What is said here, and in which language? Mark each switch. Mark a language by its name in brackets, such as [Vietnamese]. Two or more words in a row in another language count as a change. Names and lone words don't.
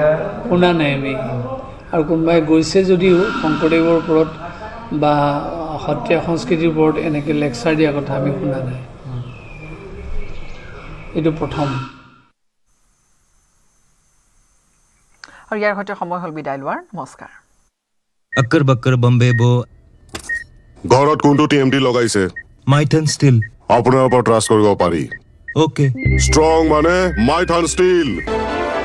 [Assamese] শুনা নাই আমি, আৰু কোনোবাই গৈছে যদিও শংকৰদেৱৰ ওপৰত বা সত্ৰীয়া সংস্কৃতিৰ ওপৰত এনেকৈ লেকচাৰ দিয়াৰ কথা আমি শুনা নাই। এইটো প্ৰথম। আৰু ইয়াৰ সৈতে সময় হ'ল বিদায় লোৱাৰ। নমস্কাৰ। [Hindi] अक्कर बक्कर बम्बे बो [Assamese] ঘৰত কোনটো টিএমটি লগাইছে? [Hindi] माइथन स्टील [Assamese] আপোনাৰ ওপৰত ট্ৰাষ্ট কৰিব পাৰি। [Hindi] ओके [Assamese] ষ্ট্ৰং মানে মাইথান ষ্টীল।